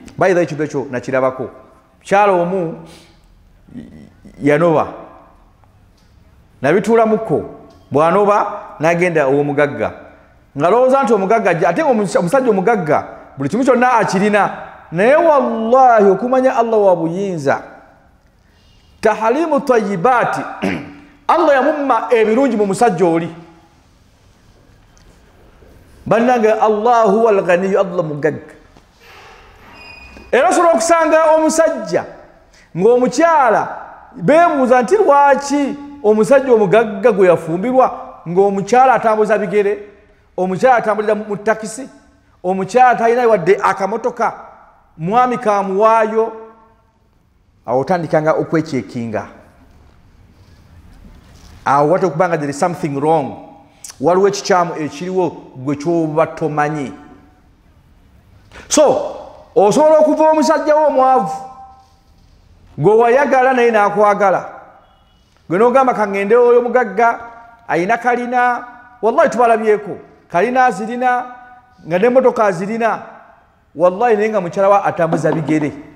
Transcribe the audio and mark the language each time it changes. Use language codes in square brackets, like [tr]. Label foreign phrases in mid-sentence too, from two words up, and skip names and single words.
[lg] Bayira ekintu ekyo nakirabako. Mukyalo omu yanoba nabituulamukko bw'anoba n'agenda ow'omugagga ng'alowooza nti omugagga ate omusajja omugagga buli kimu kyonna akirina, naye wallahi okumanya Allah wa buyinza tahalimu tayibaati Allah yamumma ebirungi mu musajja oli. Bannange [ar] الله هو الغني, [lg] Allah mugagga. Era osobola okusanga omusajja ng'omukyala beebuuza nti lwaki omusajja omugagga gwe yafumbirwa ng'omukyala atambuza bigere, omukyala atambulira mu takisi, omukyala talina wadde akamotoka, mwami kamuwaayo. Awo otandikanga okwekyekinga. Awo wate okubanga [en] there is something wrong, [lg] waliwo ekikyamu ekiriwo gwe kyoba tomanyi. So osobola okuva omusajja wo omwavu gwe wayagala naye n'akwagala, gwe n'ogamba kangende oyo omugagga ayina kalina, wallahi tubalabyeko kalina azirina nga n'emmotoka azirina, wallahi naye nga mukyala wa atambuza bigere.